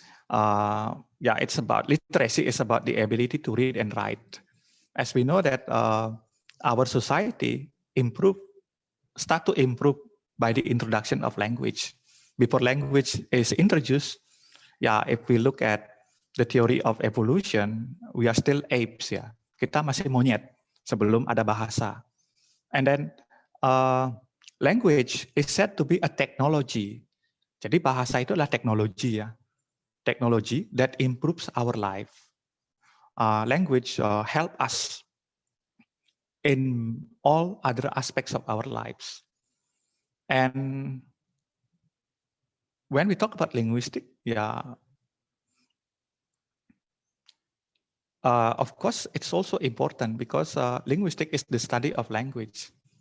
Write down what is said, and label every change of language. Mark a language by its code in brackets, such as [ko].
[en] Yeah, it's about literacy is about the ability to read and write. As we know that our society start to improve by the introduction of language. Before language is introduced, yeah, if we look at the theory of evolution, we are still apes ya. [id] Kita masih monyet sebelum ada bahasa. [en] And then language is said to be a technology. [id] Jadi bahasa itu adalah teknologi ya. [en] Technology that improves our life. Language help us in all other aspects of our lives. And when we talk about linguistic, yeah, of course, it's also important because linguistic is the study of language.